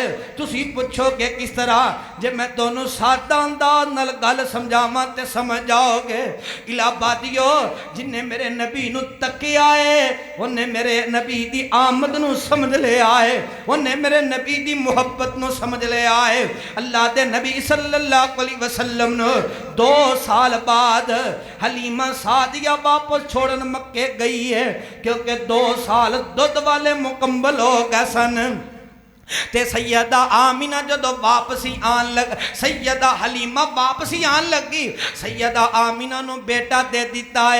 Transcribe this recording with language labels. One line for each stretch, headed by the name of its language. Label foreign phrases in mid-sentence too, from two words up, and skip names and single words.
Punjabi: تسی پچھوگے کس طرح، جے میں دوناں سادہ انداز نال گل سمجھاواں تے سمجھ جاؤگے. الہ آبادیو، جنے میرے نبی نوں تکیا ہے اونہیں میرے نبی دی آمد نوں سمجھ لیا ہے، اونہیں میرے نبی دی محبت نوں سمجھ لیا ہے. اللہ دے نبی
Arabic: صلى الله عليه وسلم
Punjabi: نے 2 سال بعد حلیمہ سعدیہ واپس چھوڑن مکے گئی ہے، کیونکہ 2 سال دودھ والے مکمل ہو گئے سن. تے سیدہ آمنہ جدوں واپسی آن لگ، سیدہ حلیمہ واپسی آن لگی، سیدہ آمنہ نوں بیٹا دے دتا ہے.